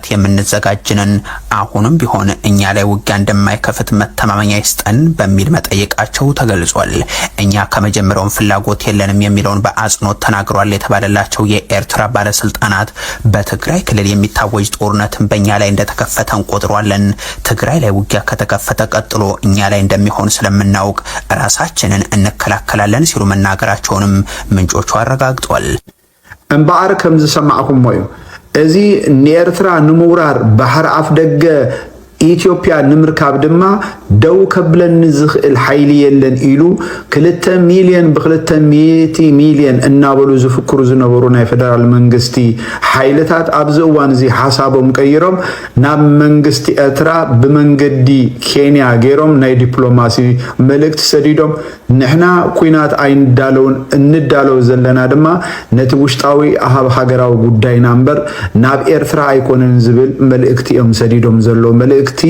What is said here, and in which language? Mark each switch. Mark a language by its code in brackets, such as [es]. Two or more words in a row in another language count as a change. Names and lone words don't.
[am] የምንዘጋጅነን፣ አሁንም ቢሆን እኛ ላይ ውጊያ እንደማይከፍት መተማመኛ ይስጠን በሚል መጠየቃቸው ተገልጿል። እኛ ከመጀመሪያውም ፍላጎት የለንም የሚለውን በአጽንኦት ተናግሯል የተባለላቸው የኤርትራ ባለስልጣናት በትግራይ ክልል የሚታወጅ ጦርነትን በእኛ ላይ እንደተከፈተ እንቆጥሯለን። ትግራይ ላይ ውጊያ ከተከፈተ ቀጥሎ እኛ ላይ እንደሚሆን ስለምናውቅ ራሳችንን እንከላከላለን ሲሉ መናገራቸውንም ምንጮቹ አረጋግጧል። [ti] እምበኣር ከም ዝሰማዕኩም ሞዩ እዚ ንኤርትራ ንምውራር ባሕር ኣፍ ደገ ኢትዮጵያ ንምርካብ ድማ ደው ከብለኒ ዝኽእል ሓይሊ የለን ኢሉ 2 ሚልዮን ብ2 ሚልዮን እናበሉ ዝፍክሩ ዝነበሩ ናይ ፌደራል መንግስቲ ሓይልታት ኣብዚ እዋን እዚ ሓሳቦም ቀይሮም ናብ መንግስቲ ኤርትራ ብመንገዲ ኬንያ ገይሮም ናይ ዲፕሎማሲ መልእክቲ ሰዲዶም ንሕና ኩናት ኣይንዳለውን እንዳለው ዘለና ድማ ነቲ ውሽጣዊ ኣሃብ ሃገራዊ ጉዳይና እምበር ናብ ኤርትራ ኣይኮነን ዝብል መልእክቲ እዮም ሰዲዶም ዘሎ መልእክቲ